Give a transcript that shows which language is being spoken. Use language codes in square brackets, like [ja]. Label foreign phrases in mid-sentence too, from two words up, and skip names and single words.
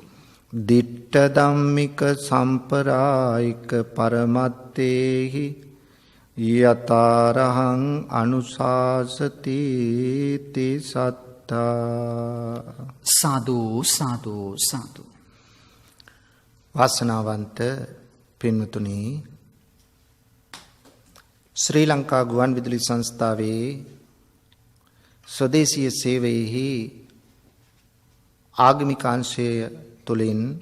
[pi] දිට්ඨ ධම්මික සම්පරායික පරමත්තේහි යතරහං අනුශාසති ති සත්තා. [si] සාදු සාදු සාදු. වාසනාවන්ත පින්වතුනි, ශ්‍රී ලංකා ගුවන් විදුලි සංස්ථාවේ ස්වදේශීය සේවයෙහි ආගමික අංශය තුළින්